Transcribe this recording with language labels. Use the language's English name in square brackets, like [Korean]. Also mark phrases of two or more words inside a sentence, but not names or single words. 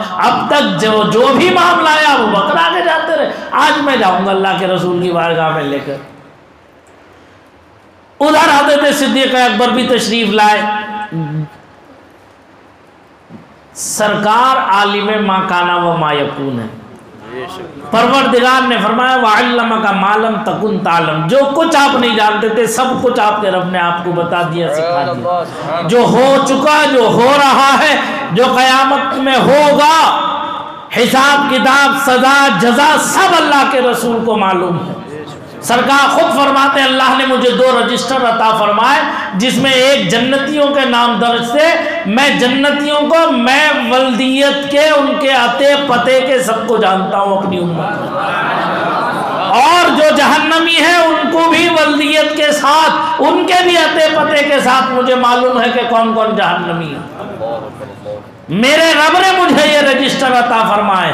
[Urdu] اب تک جو بھی معاملہ ہے ابو بکر آگے جاتے رہے، آج میں جاؤں گا اللہ کے رسول کی بارگاہ میں لے کر۔ ادھر حضرت صدیق اکبر بھی تشریف لائے، سرکار عالم [Arabic] ما کانا و ما یکون [Urdu] ہے، پروردگار نے فرمایا [Arabic] وَعَلَّمَكَ مَا لَمْ تَكُنْ تَعْلَمْ، [Urdu] جو کچھ آپ نہیں جانتے تھے سب کچھ آپ کے رب نے آپ کو بتا دیا، سکھا دیا، جو ہو چکا، جو ہو رہا ہے، جو قیامت میں ہوگا، حساب کتاب سزا جزا سب اللہ کے رسول کو معلوم ہے۔ سرکار خود فرماتے ہیں اللہ نے مجھے 2 رجسٹر عطا فرمائے، جس میں ایک جنتیوں کے نام درج تھے، میں جنتیوں کو میں ولدیت کے ان کے اتے پتے کے سب کو جانتا ہوں اپنی امت میں، اور جو جہنمی ہیں ان کو بھی ولدیت کے ساتھ ان کے بھی اتے پتے کے ساتھ مجھے معلوم ہے کہ کون کون جہنمی ہے، میرے رب نے مجھے یہ رجسٹر عطا فرمائے۔